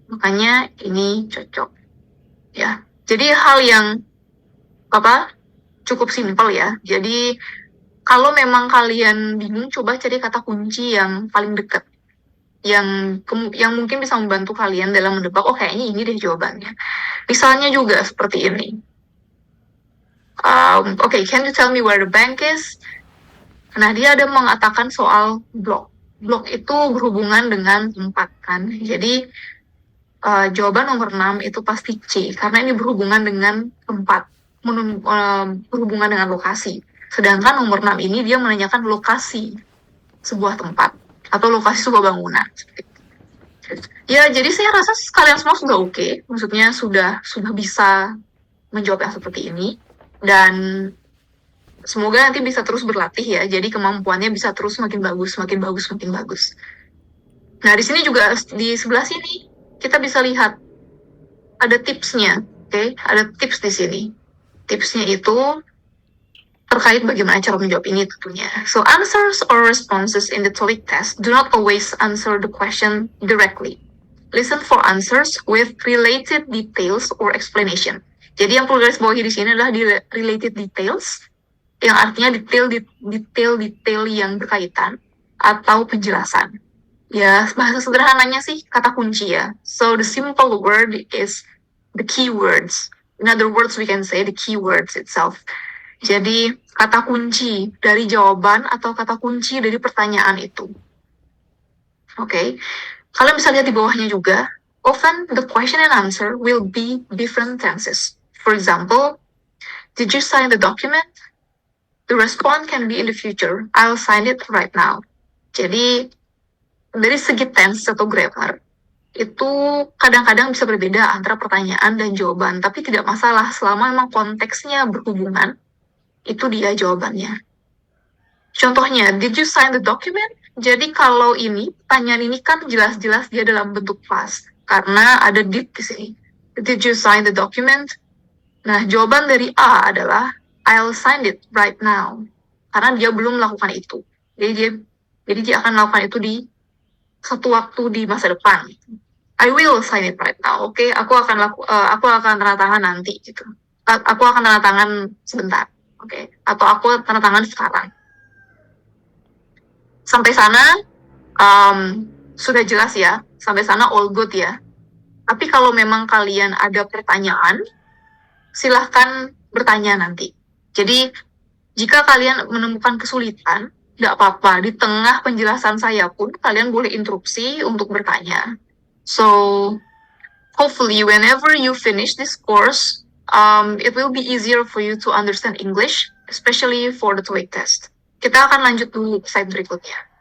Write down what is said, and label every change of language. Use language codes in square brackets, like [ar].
[id] Makanya ini cocok. Ya. Jadi hal yang cukup simpel ya. Jadi kalau memang kalian bingung, coba cari kata kunci yang paling dekat. Yang mungkin bisa membantu kalian dalam menebak, oh kayaknya ini deh jawabannya. Misalnya juga seperti ini. [en] Okay, can you tell me where the bank is? [id] Nah, dia ada mengatakan soal blok. Blok itu berhubungan dengan tempat kan. Jadi jawaban nomor 6 itu pasti C, karena ini berhubungan dengan tempat, berhubungan dengan lokasi. Sedangkan nomor 6 ini dia menanyakan lokasi sebuah tempat atau lokasi sebuah bangunan. Ya, jadi saya rasa kalian semua sudah oke. Maksudnya sudah bisa menjawab yang seperti ini. Dan semoga nanti bisa terus berlatih ya. Jadi kemampuannya bisa terus makin bagus, makin bagus, makin bagus. Nah, di sini juga di sebelah sini kita bisa lihat ada tipsnya, oke? Ada tips di sini. Tipsnya itu terkait bagaimana cara menjawab ini tentunya. [en] So, answers or responses in the TOEIC test do not always answer the question directly. Listen for answers with related details or explanation. [id] Jadi yang perlu garis bawahi di sini adalah di related details, yang artinya detail yang berkaitan atau penjelasan. Ya, bahasa sederhananya sih kata kunci ya. [en] So the simple word is the keywords. In other words, we can say the keywords itself. [id] Jadi kata kunci dari jawaban atau kata kunci dari pertanyaan itu. Oke. Kalian bisa lihat di bawahnya juga. [en] Often the question and answer will be different tenses. For example, did you sign the document? The response can be in the future. I'll sign it right now. [id] Jadi dari segi tense atau grammar, itu kadang-kadang bisa berbeda antara pertanyaan dan jawaban, tapi tidak masalah selama memang konteksnya berhubungan, itu dia jawabannya. [en] Contohnya, did you sign the document? [id] Jadi kalau ini, pertanyaan ini kan jelas-jelas dia dalam bentuk past, karena ada did di sini. [en] Did you sign the document? [id] Nah, jawaban dari A adalah, [en] I'll sign it right now. [id] Karena dia belum melakukan itu. Jadi dia akan melakukan itu di satu waktu di masa depan. [en] I will sign it right now. [id] Oke, aku akan tanda tangan nanti gitu. Aku akan tanda tangan sebentar. Oke, atau aku tanda tangan sekarang. Sampai sana sudah jelas ya. Sampai sana [en] all good [id] ya. Tapi kalau memang kalian ada pertanyaan, silahkan bertanya nanti. Jadi jika kalian menemukan kesulitan, tidak apa-apa. Di tengah penjelasan saya pun, kalian boleh interupsi untuk bertanya. [en] So, hopefully, whenever you finish this course, it will be easier for you to understand English, especially for the TOEIC test. [id] Kita akan lanjut dulu ke slide berikutnya.